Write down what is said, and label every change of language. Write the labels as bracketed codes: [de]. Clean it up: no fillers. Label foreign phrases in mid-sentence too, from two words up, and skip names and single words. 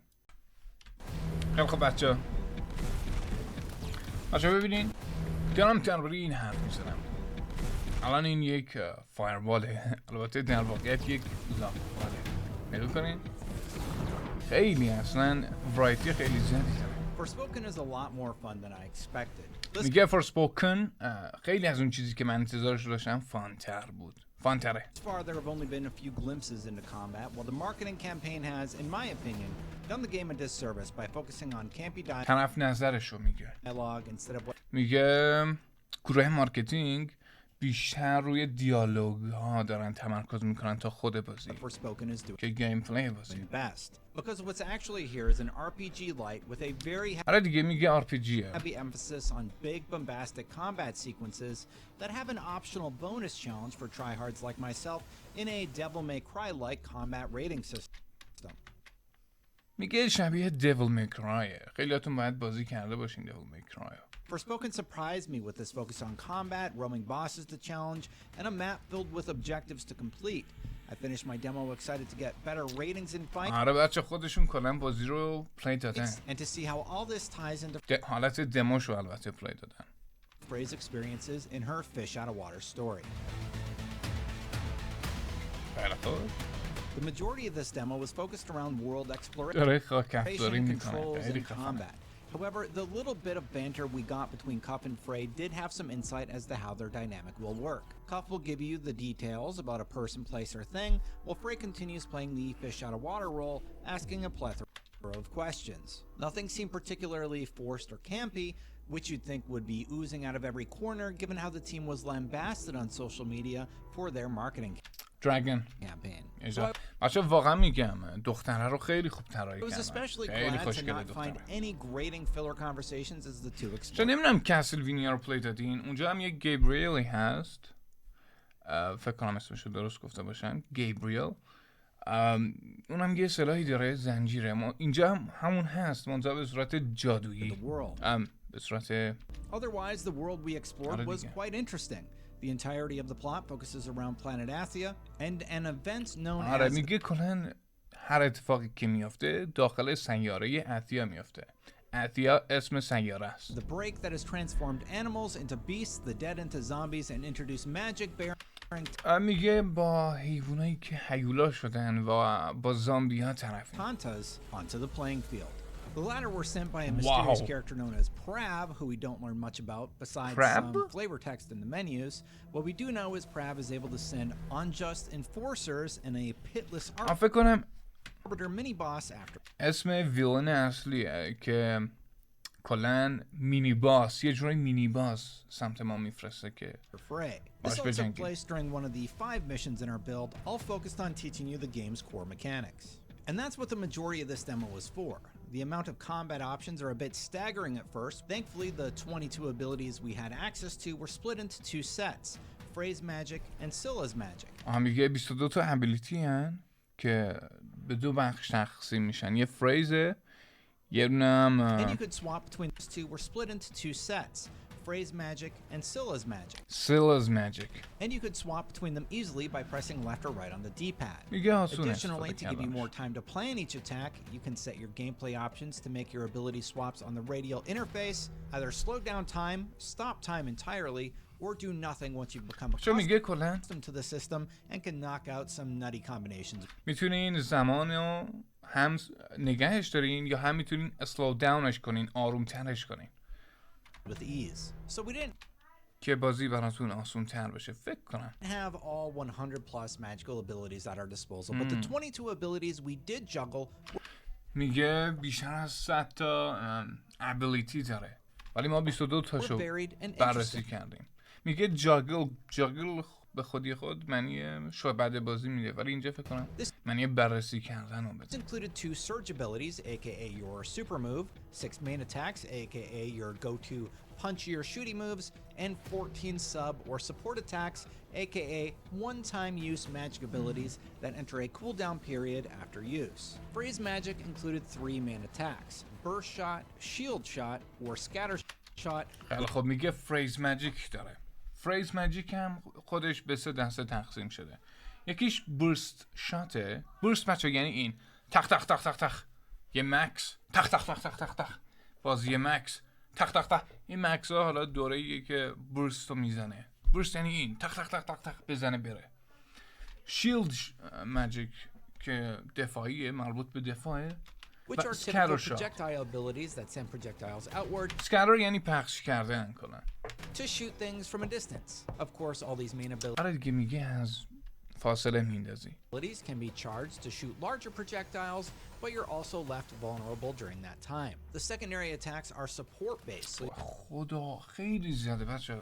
[fa] خیلی خوب بچه ببینین دارم درباره این حرف میزنم. الان این یک فایرواله، البته در واقعیت یک لاکواله. نگاه کنین خیلی اصلا ورایتی خیلی زیادی داره. [en] Forspoken is a lot more fun than I expected. [fa] میگه forspoken خیلی از اون چیزی که من انتظارش رو داشتم فانتر بود. فانتره. [en] Thus far, there have only been a few glimpses into combat, while the marketing campaign has, in my opinion, done the game a disservice by focusing on campy [fa] طرف نظرشو میگه. [en] dialogue instead of what [fa] میگه گروه مارکتینگ بیشتر روی دیالوگ ها دارن تمرکز میکنن تا خود بازی [en] Forspoken is doing [fa] که گیم پلی بازی. [en] best. Because what's actually here is an RPG light with a very [fa] آره دیگه میگه RPGه. [en] heavy emphasis on big bombastic combat sequences that have an optional bonus challenge for tryhards like myself in a Devil May Cry-like combat rating system. [fa] میگه شبیه Devil May Cryه. خیلیاتون باید بازی کرده باشین Devil May Cry. [en] Forspoken surprised me with this focus on combat, roaming bosses to challenge, and a map filled with objectives to complete. I finished my demo excited to get better ratings in fights. [fa] آره بچه خودشون کلا بازی رو پلی دادن. [en] And to see how all this ties into [fa] حالت دموشو البته پلی دادن. [en] Frey's experiences in her fish out of water story. [fa] خیلی خوب. [en] The majority of this demo was focused around world exploration, [fa] داره خاک‌افزاری میکنه. [en] controls, [fa] خیلی [en] and [fa] خفنه. [en] combat. However, the little bit of banter we got between Cuff and Frey did have some insight as to how their dynamic will work. Cuff will give you the details about a person, place, or thing, while Frey continues playing the fish out of water role, asking a plethora of questions. Nothing seemed particularly forced or campy, which you'd think would be oozing out of every corner given how the team was lambasted on social media for their marketing Dragon. campaign. [fa] بچه واقعا میگم دختره رو خیلی خوب طراحی [en] I was [fa] کردن. [en] especially [fa] خیلی [en] glad to [fa] خوشگله [en] not find [fa] دختره. [en] any grating filler conversations as the two [fa] چون [en] explored. [fa] نمیدونم کسلوینیا رو پلی دادین. اونجا هم یک گیبریلی هست. فکر کنم اسمش رو درست گفته باشم. گیبریل. اونم یه سلاحی داره، زنجیره. ما اینجا هم همون هست، منتها به صورت جادویی. به صورت [en] Otherwise, the world we explored was [fa] دیگه. [en] quite interesting. The entirety of the plot focuses around planet Athia and an event known [fa] آره [en] as [fa] میگه کلا هر اتفاقی که میافته داخل سیاره اتیا میافته. اتیا اسم سیاره است. [en] the break that has transformed animals into beasts, the dead into zombies, and introduced magic bearing [fa] میگه با حیوانایی که هیولا شدن و با زامبی ها طرفیم. [en] tantas onto the playing field. The latter were sent by a mysterious Wow. character known as Prav, who we don't learn much about besides Prav? some flavor text in the menus. What we do know is Prav is able to send unjust enforcers and a pitless [fa] فکر کنم [en] arbiter mini-boss after [fa] اسم ویلن اصلیه که کلا [en] mini boss, [fa] یه جورای [en] mini boss [fa] سمت ما میفرسته که [en] Frey. Baş This all took böcek. place during one of the 5 missions in our build, all focused on teaching you the game's core mechanics. And that's what the majority of this demo was for. The amount of combat options are a bit staggering at first. Thankfully, the 22 abilities we had access to were split into 2 sets, Frey's magic and Scylla's magic. [fa] میگه 22 تا ابیلیتی هن که به 2 بخش تقسیم میشن. یه فریزه، یه [en] And [fa] دونم [en] you could swap between those two were split into 2 sets, Frey's magic, and Scylla's magic. Scylla's magic. And you could swap between them easily by pressing left or right on the D-pad. [fa] میگه آسون [en] Additionally, [fa] استفاده [en] to give you more [fa] کردنش. [en] time to plan each attack, you can set your gameplay options to make your ability swaps on the radial interface either slow down time, stop time entirely, or do nothing once you've become [fa] چون میگه کلا [en] accustomed to the system and can knock out some nutty combinations [fa] میتونین زمان رو هم نگهش دارین یا هم میتونین [en] slow down-esh [fa] کنین، آروم ترش کنین [en] with ease. So we didn't [fa] که بازی براتون آسون تر بشه. فکر کنم [en] have all 100 plus magical abilities at our disposal, but the 22 abilities we did juggle [fa] میگه بیشتر از 100 تا ابیلیتی داره ولی ما 22 [en] were [fa] تاشو [en] varied and [fa] بررسی [en] interesting. [fa] کردیم. میگه جاگل به خودی خود معنی شعبده بازی میده ولی اینجا فکر کنم معنی بررسی کردن رو [en] This [fa] بده. [en] included 2 surge abilities, aka your super move, 6 main attacks, aka your go-to punchier shooty moves, and 14 sub or support attacks, aka one-time use magic abilities that enter a cooldown period after use. Frey's magic included 3 main attacks, burst shot, shield shot, or scatter shot. [fa] خیلی خب میگه [en] Frey's magic [fa] داره. [en] Frey's magic [fa] هم خودش به 3 دسته تقسیم شده. یکیش [en] burst shot-e. [fa] برست بچه یعنی این تخ تخ تخ تخ تخ یه مکس تخ تخ تخ تخ تخ تخ باز یه مکس تخ تخ تخ. این مکس ها حالا دوره‌ایه که برست رو میزنه. برست یعنی این تخ تخ تخ تخ تخ بزنه بره. [en] shield magic [fa] که دفاعیه، مربوط به دفاعه. [en] Which are scatter typical shot. projectile abilities that send projectiles outward [fa] اسکرر یعنی پخش کردن کنن. [en] to shoot things from a distance. Of course, all these main [fa] آره دیگه میگه از فاصله میندازی. [en] abilities can be charged to shoot larger projectiles, but you're also left vulnerable during that time. The secondary attacks are support-based, so [fa] خدا خیلی زیاده بچه.